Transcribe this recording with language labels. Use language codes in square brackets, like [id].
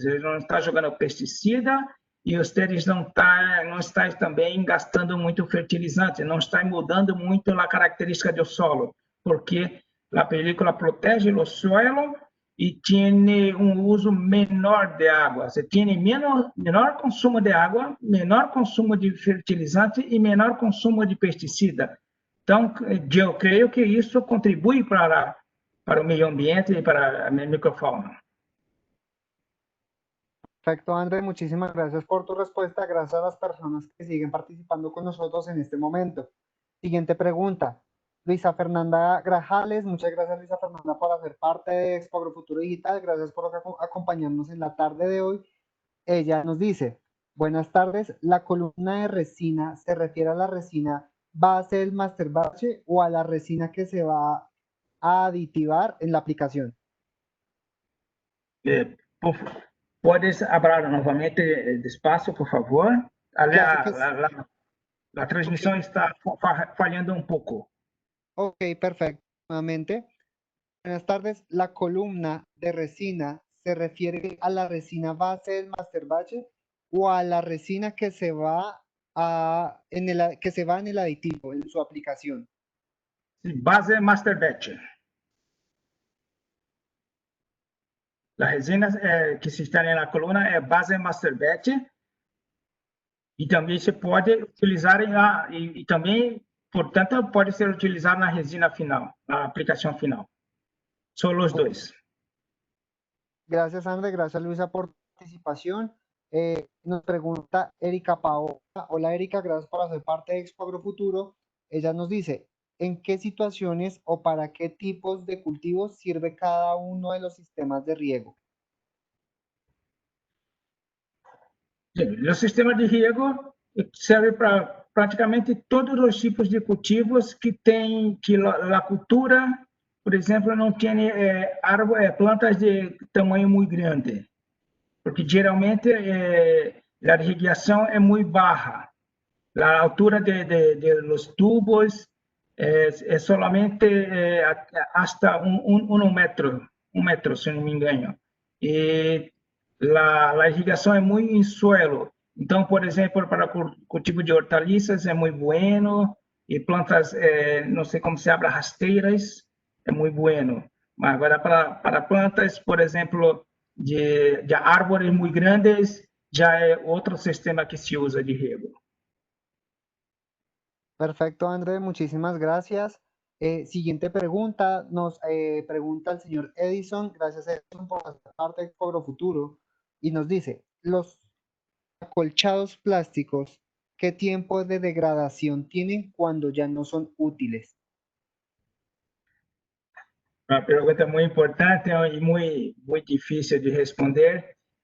[pt] Você não está jogando pesticida e vocês não está também gastando muito fertilizante, não está mudando muito a característica do solo, porque a película protege o suelo e tem um uso menor de água. Você tem menor consumo de água, menor consumo de fertilizante e menor consumo de pesticida. Então, eu creio que isso contribui para o meio ambiente e para a microfauna. [es] Perfecto, André, muchísimas gracias por tu respuesta. Gracias a las personas que siguen participando con nosotros en este momento. Siguiente pregunta. Luisa Fernanda Grajales, muchas gracias Luisa Fernanda por hacer parte de Expo Agrofuturo Digital. Gracias por acompañarnos en la tarde de hoy. Ella nos dice, buenas tardes, ¿la columna de resina se refiere a la resina base del master batch o a la resina que se va a aditivar en la aplicación? Podes hablar novamente despacio, por favor? Claro que sí. [pt] A transmissão está falhando um pouco. [es] Ok, perfecto. Nuevamente, buenas tardes. ¿La columna de resina se refiere a la resina base del master batch o a la resina que se va en el aditivo, en su aplicación? [pt] Base master batch. A resina que se está na coluna é base master batch e também se pode utilizar e também, portanto, pode ser utilizado na resina final, na aplicação final. São os dois. [es] Gracias, André. Gracias, Luisa, por tu participación. Nos pregunta Erika Paola. Hola, Erika, gracias por hacer parte de Expo Agrofuturo. Ella nos dice, ¿en qué situaciones o para qué tipos de cultivos sirve cada uno de los sistemas de riego? [pt] O sistema de riego serve para praticamente todos os tipos de cultivos que a cultura, por exemplo, não tem plantas de tamanho muito grande, porque geralmente a irrigação é muito baixa. A altura de los tubos é solamente hasta um metro, se não me engano. E a irrigação é muito em suelo. Então, por exemplo, para cultivo de hortaliças é muito bueno, e plantas, não sei como se habla, rasteiras, é muito bueno. Mas agora, para plantas, por exemplo, de árvores muito grandes, já é outro sistema que se usa de riego. [es] Perfecto, André, muchísimas gracias. Siguiente pregunta, nos pregunta el señor Edison, gracias Edison por hacer parte de Cobro Futuro, y nos dice, los acolchados plásticos, ¿qué tiempo de degradación tienen cuando ya no son útiles? [pt] Uma pergunta muito importante e muito difícil de responder.